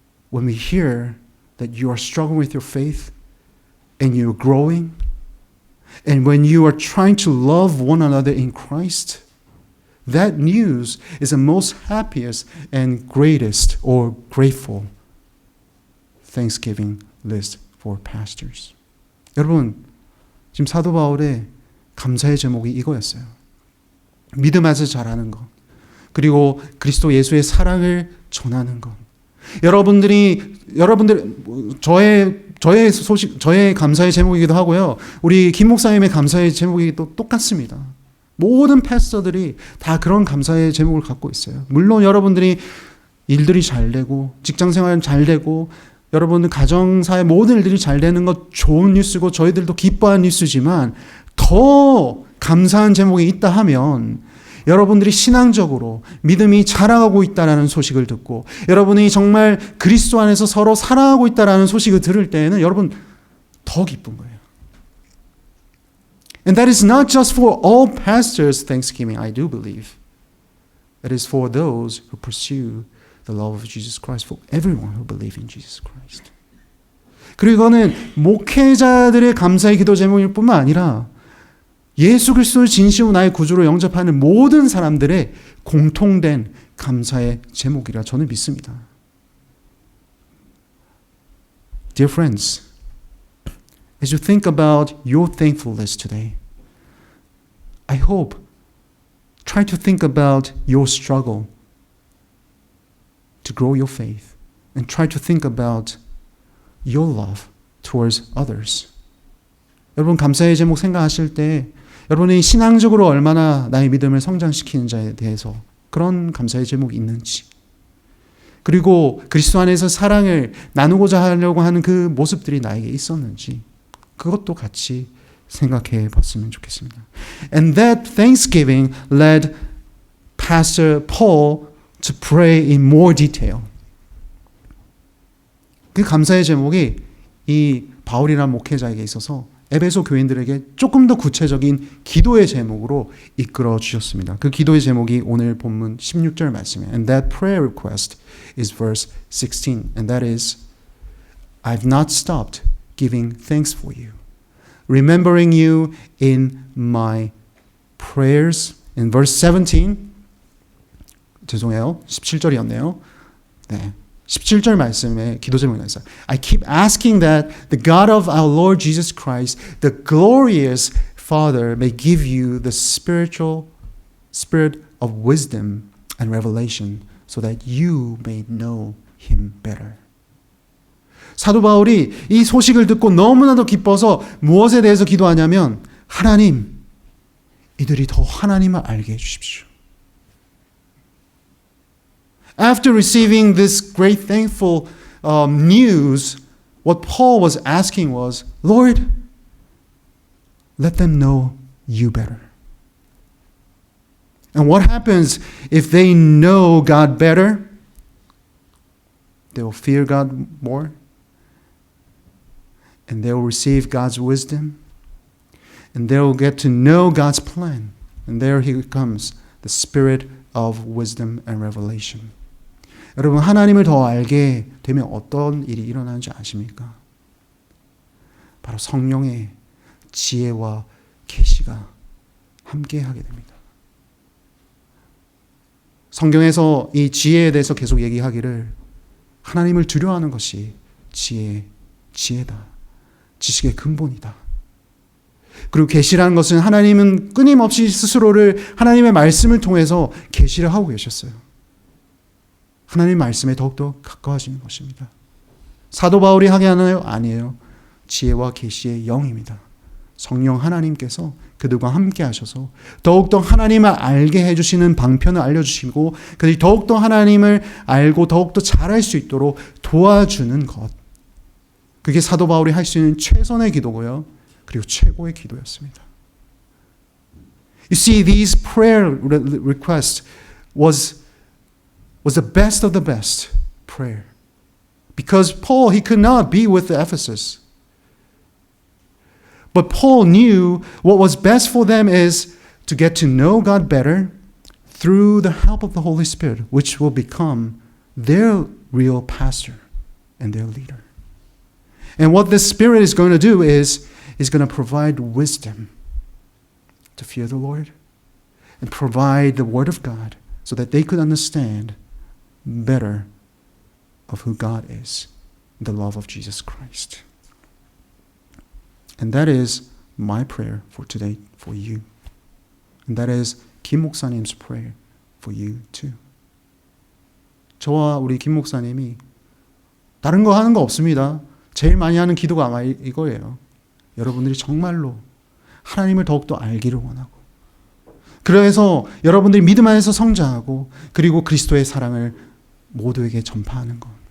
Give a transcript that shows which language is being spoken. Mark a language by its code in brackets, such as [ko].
[en] When we hear that you are struggling with your faith and you're growing, and when you are trying to love one another in Christ, that news is the most happiest and greatest or grateful Thanksgiving list for pastors. [ko] 여러분, 지금 사도 바울의 감사의 제목이 이거였어요. 믿음 안에서 자라는 것, 그리고 그리스도 예수의 사랑을 전하는 것. 여러분들 저의 감사의 제목이기도 하고요. 우리 김 목사님의 감사의 제목이 또 똑같습니다. 모든 패스터들이 다 그런 감사의 제목을 갖고 있어요. 물론 여러분들이 일들이 잘 되고 직장생활 잘 되고 여러분들 가정사의 모든 일들이 잘 되는 것 좋은 뉴스고 저희들도 기뻐하는 뉴스지만 더 감사한 제목이 있다 하면 여러분들이 신앙적으로 믿음이 자라가고 있다는 소식을 듣고 여러분이 정말 그리스도 안에서 서로 사랑하고 있다는 소식을 들을 때에는 여러분 더 기쁜 거예요. [en] And that is not just for all pastors' Thanksgiving, I do believe. It is for those who pursue the love of Jesus Christ, for everyone who believes in Jesus Christ. [ko] 그리고 이거는 목회자들의 감사의 기도 제목일 뿐만 아니라 예수 그리스도를 진심으로 나의 구주로 영접하는 모든 사람들의 공통된 감사의 제목이라 저는 믿습니다. [en] Dear friends, as you think about your thankfulness today, I hope try to think about your struggle to grow your faith and try to think about your love towards others. [ko] 여러분 감사의 제목 생각하실 때 여러분이 신앙적으로 얼마나 나의 믿음을 성장시키는지에 대해서 그런 감사의 제목이 있는지, 그리고 그리스도 안에서 사랑을 나누고자 하려고 하는 그 모습들이 나에게 있었는지 그것도 같이 생각해 봤으면 좋겠습니다. [en] And that thanksgiving led Pastor Paul to pray in more detail. [ko] 그 감사의 제목이 이 바울이라는 목회자에게 있어서 에베소 교인들에게 조금 더 구체적인 기도의 제목으로 이끌어 주셨습니다. 그 기도의 제목이 오늘 본문 16절 말씀이에요. [en] And that prayer request is verse 16. And that is, I've not stopped giving thanks for you, remembering you in my prayers. In verse 17, [ko] 죄송해요. 17절이었네요. 네. 17절 말씀에 기도 제목이 있어요. [en] I keep asking that the God of our Lord Jesus Christ, the glorious Father, may give you the spirit of wisdom and revelation so that you may know him better. [ko] 사도 바울이 이 소식을 듣고 너무나도 기뻐서 무엇에 대해서 기도하냐면 하나님, 이들이 더 하나님을 알게 해주십시오. [en] After receiving this great thankful news, what Paul was asking was, Lord, let them know you better. And what happens if they know God better? They will fear God more. And they will receive God's wisdom. And they will get to know God's plan. And there he comes, the spirit of wisdom and revelation. [ko] 여러분, 하나님을 더 알게 되면 어떤 일이 일어나는지 아십니까? 바로 성령의 지혜와 계시가 함께하게 됩니다. 성경에서 이 지혜에 대해서 계속 얘기하기를 하나님을 두려워하는 것이 지혜다. 지식의 근본이다. 그리고 계시라는 것은 하나님은 끊임없이 스스로를 하나님의 말씀을 통해서 계시를 하고 계셨어요. 하나님 말씀에 더욱더 가까워지는 것입니다. 사도 바울이 하게 하나요? 아니에요. 지혜와 계시의 영입니다. 성령 하나님께서 그들과 함께 하셔서 더욱더 하나님을 알게 해주시는 방편을 알려주시고 그들이 더욱더 하나님을 알고 더욱더 잘할 수 있도록 도와주는 것. 그게 사도 바울이 할 수 있는 최선의 기도고요. 그리고 최고의 기도였습니다. [en] You see, these prayer requests was the best of the best prayer. Because Paul, he could not be with Ephesus. But Paul knew what was best for them is to get to know God better through the help of the Holy Spirit, which will become their real pastor and their leader. And what the Spirit is going to do is going to provide wisdom to fear the Lord and provide the Word of God so that they could understand better of who God is, the love of Jesus Christ. And that is my prayer for today for you. And that is 김 목사님's prayer for you too. [ko] 저와 우리 김 목사님이 다른 거 하는 거 없습니다. 제일 많이 하는 기도가 아마 이거예요. 여러분들이 정말로 하나님을 더욱더 알기를 원하고 그래서 여러분들이 믿음 안에서 성장하고 그리고 그리스도의 사랑을 모두에게 전파하는 것.